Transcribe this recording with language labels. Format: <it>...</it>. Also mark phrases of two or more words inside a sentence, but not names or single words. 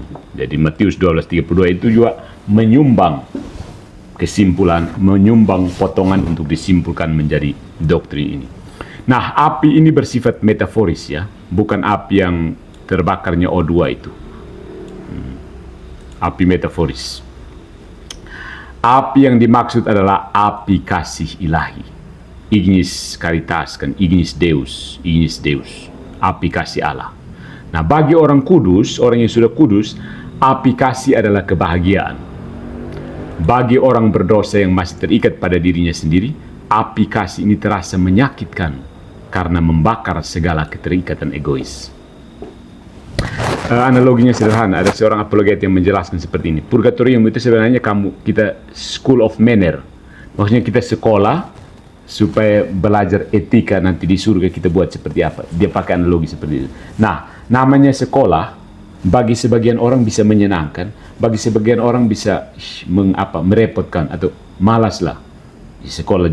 <id>Jadi Matius 12:32 itu juga menyumbang kesimpulan, menyumbang potongan untuk disimpulkan menjadi doktrin ini. Nah, api ini bersifat metaforis ya, bukan api yang terbakarnya O2 itu. Api metaforis. Api yang dimaksud adalah api kasih ilahi.</id> <la>Ignis caritas kan, ignis Deus,</la> <id>api kasih Allah. Nah, bagi orang kudus, orang yang sudah kudus, api kasih adalah kebahagiaan. Bagi orang berdosa yang masih terikat pada dirinya sendiri, api kasih ini terasa menyakitkan karena membakar segala keterikatan egois. Analoginya sederhana, ada seorang apologet yang menjelaskan seperti ini. Purgatorium itu sebenarnya kita</id> <en>school of manner.</en> <id>Maksudnya kita sekolah supaya belajar etika nanti di surga kita buat seperti apa. Dia pakai analogi seperti itu. Nah, namanya sekolah bagi sebagian orang bisa menyenangkan, bagi sebagian orang bisa merepotkan atau malas lah di sekolah.</id>